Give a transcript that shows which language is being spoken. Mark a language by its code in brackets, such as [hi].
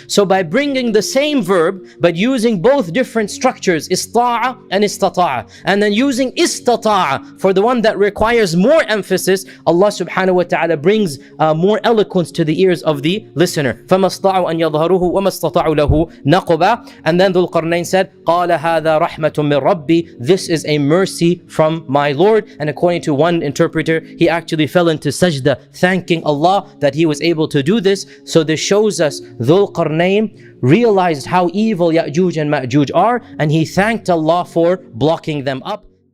[en] So by bringing the same verb, but using both different structures, ista'a and istata'a, and then using istata'a for the one that requires more emphasis, Allah subhanahu wa ta'ala brings more eloquence to the ears of the listener. [ar] فَمَا اسْطَاعُوا أَنْ يَظْهَرُوهُ وَمَا اسْتَطَاعُوا لَهُ نَقْبًا. [en] And then Dhul-Qarnayn said, [ar] قَالَ هَذَا رَحْمَةٌ مِّن رَبِّي. [en] This is a mercy from my Lord. And according to one interpreter, he actually fell into sajda, thanking Allah that he was able to do this. So this shows us Dhul-Qarnayn realized how evil Ya'juj and Ma'juj are, and he thanked Allah for blocking them up.